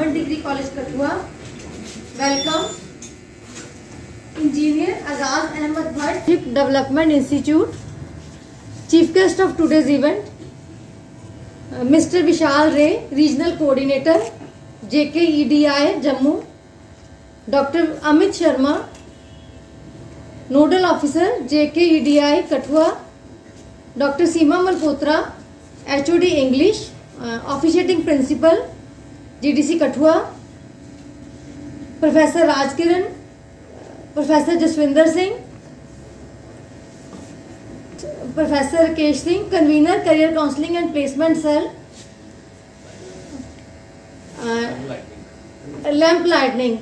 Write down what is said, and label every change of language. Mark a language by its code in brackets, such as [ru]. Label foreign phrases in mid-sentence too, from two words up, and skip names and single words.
[en] Degree College Kathua. Welcome Engineer Azaz Ahmed Bhatt, Development Institute. Chief guest of today's event, Mr. Vishal Ray, Regional Coordinator, JKEDI Jammu. Dr. Amit Sharma, Nodal Officer, JKEDI Kathua. Dr. Seema Malhotra, HOD English, Officiating Principal, GDC Kathua. Professor Rajkiran, Professor Jaswinder Singh, Professor Kesh Singh, Convener Career Counselling and Placement Cell, Lamp Lightning.